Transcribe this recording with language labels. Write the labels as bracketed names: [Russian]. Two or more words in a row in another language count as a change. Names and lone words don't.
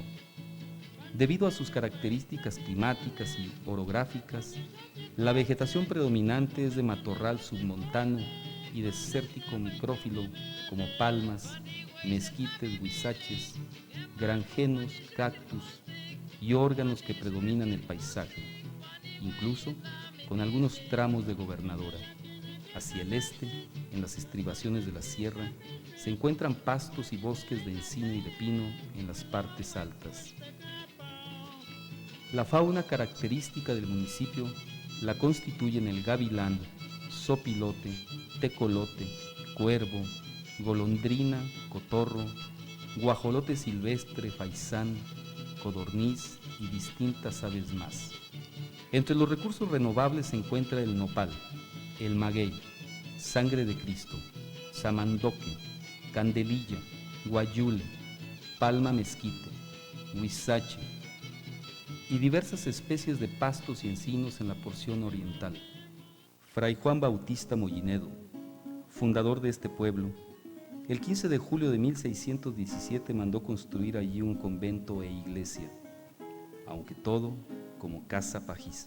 [Spanish] Debido a sus características climáticas y orográficas, la vegetación predominante es de matorral submontano y desértico micrófilo como palmas, mezquites, huizaches, granjenos, cactus y órganos que predominan el paisaje, incluso con algunos tramos de gobernadora. Hacia el este, en las estribaciones de la sierra, se encuentran pastos y bosques de encino y de pino en las partes altas. La fauna característica del municipio la constituyen el gavilán, zopilote, tecolote, cuervo, golondrina, cotorro, guajolote silvestre, faisán, codorniz y distintas aves más. Entre los recursos renovables se encuentra el nopal, el maguey, sangre de Cristo, samandoque, candelilla, guayule, palma mezquite, huizache y diversas especies de pastos y encinos en la porción oriental. Fray Juan Bautista Mollinedo, fundador de este pueblo, el 15 de julio de 1617 mandó construir allí un convento e iglesia, aunque todo como casa pajiza.